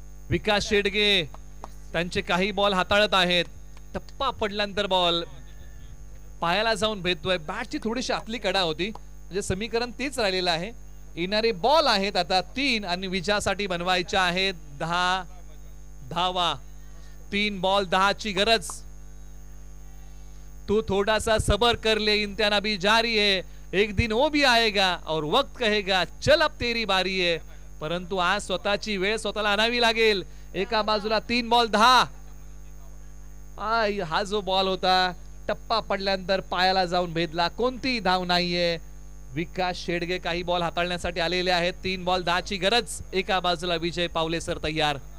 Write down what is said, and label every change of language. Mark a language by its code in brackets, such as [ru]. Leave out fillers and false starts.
[mr] विकास शेडगे त्यांचे काही बॉल हाताळत आहेत. टप्पा पडल्यानंतर बॉल पायाला जाऊन भेटतोय. बॅटची थोडीशी आतली कडा होती, म्हणजे समीकरण तेच राहिलेलं आहे. येणारे बॉल आहेत आता 3 आणि विजयासाठी बनवायच्या आहेत 10 धावा. 3 बॉल 10 ची गरज. [hi] तू थोड़ा सा सबर कर ले, इम्तिहान अभी जारी है, एक दिन वो भी आएगा और वक्त कहेगा चल अब तेरी बारी है. [mr] परंतु आज स्वतःची वेळ स्वतःला आणावी लागेल. एका बाजूला 3 बॉल 10. हा जो बॉल होता टप्पा पडल्यानंतर पायाला जाऊन भेदला. कोणती धाव नाहीये. विकास शेडगे काही बॉल हाताळण्यासाठी आलेले आहेत. 3 बॉल 10 ची गरज. एका बाजूला विजय पावले सर तयार.